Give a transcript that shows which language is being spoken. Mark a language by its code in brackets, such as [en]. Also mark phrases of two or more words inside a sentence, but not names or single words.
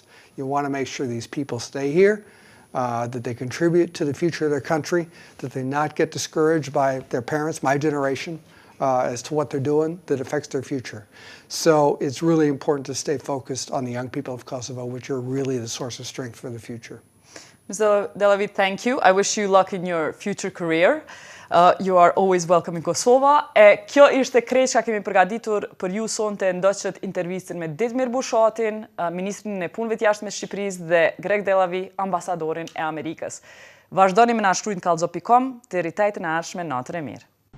[en] You want to make sure these people stay here, that they contribute to the future of their country, that they not get discouraged by their parents, my generation, as to what they're doing that affects their future. So it's really important to stay focused on the young people of Kosovo, which are really the source of strength for the future. Mr. Delawie, thank you. I wish you luck in your future career. You are always welcome in Kosova. [sq] Kjo ishte krejt që kemi përgatitur për ju sonte ndoqët intervistën me Ditmir Bushatin, Ministrin e Punëve të Jashtme të Shqipërisë dhe Delawie, ambasadorin e Amerikës. Vazhdoni me na shkruajnë kallxo.com, deri tajtën e ardhshme, natën e mirë.